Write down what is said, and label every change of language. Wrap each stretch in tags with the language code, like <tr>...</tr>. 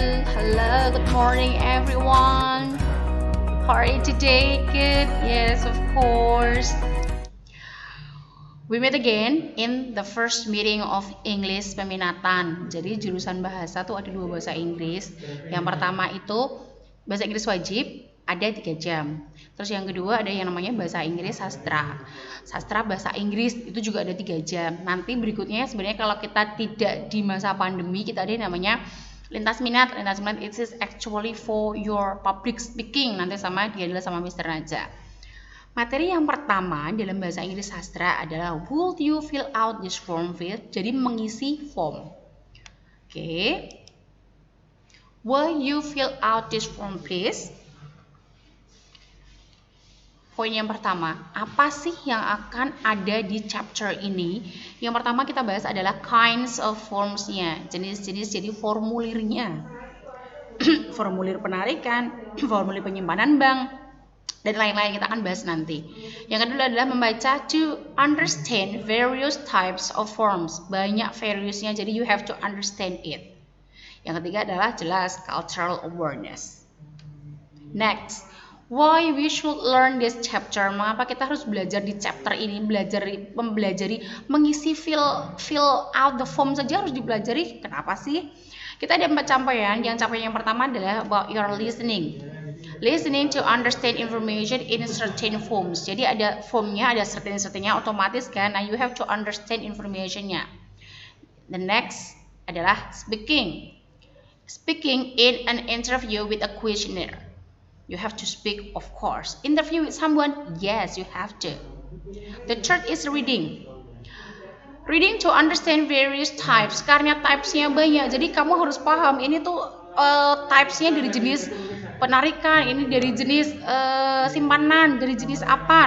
<en>Hello, good morning everyone. How are you today? Good? Yes, of course. We meet again in the first meeting of English peminatan.</en> <id>Jadi jurusan bahasa tuh ada 2 bahasa Inggris. Yang pertama itu bahasa Inggris wajib, ada 3 jam. Terus yang kedua ada yang namanya bahasa Inggris sastra. Sastra bahasa Inggris itu juga ada 3 jam. Nanti berikutnya sebenarnya kalau kita tidak di masa pandemi, kita ada yang namanya lintas minat.</id> <en>Lintas minat it is actually for your public speaking.</en> <id>Nanti sama dia adalah sama Mr. Raja. Materi yang pertama dalam bahasa Inggris sastra adalah</id> <en>would you fill out this form please?</en> <id>Jadi mengisi form. Oke.</id> <en>Will you fill out this form please?</en> <id>Poin yang pertama, apa sih yang akan ada di chapter ini? Yang pertama kita bahas adalah kinds of forms-nya, jenis-jenis jadi formulirnya. Formulir penarikan, formulir penyimpanan bank, dan lain-lain kita akan bahas nanti. Yang kedua adalah membaca</id> <en>to understand various types of forms.</en> <id>Banyak various-nya, jadi</id> <en>you have to understand it.</en> <id>Yang ketiga adalah jelas cultural awareness.</id> <en>Next, why we should learn this chapter?</en> <id>Mengapa kita harus belajar di chapter ini? Mempelajari mengisi fill out the form saja harus dipelajari. Kenapa sih? Kita ada 4 capaian. Yang capaian yang pertama adalah</id> <en>about your listening. Listening to understand information in certain forms.</en> <id>Jadi ada formnya, ada certain-certainnya otomatis kan. Nah,</id> <en>you have to understand</en> <id>informationnya.</id> <en>The next adalah speaking. Speaking in an interview with a questionnaire. You have to speak, of course. Interview with someone, yes, you have to. The third is reading. Reading to understand various types.</en> <id>Karena types-nya banyak, jadi kamu harus paham ini tuh types-nya dari jenis penarikan, ini dari jenis simpanan, dari jenis apa.</id>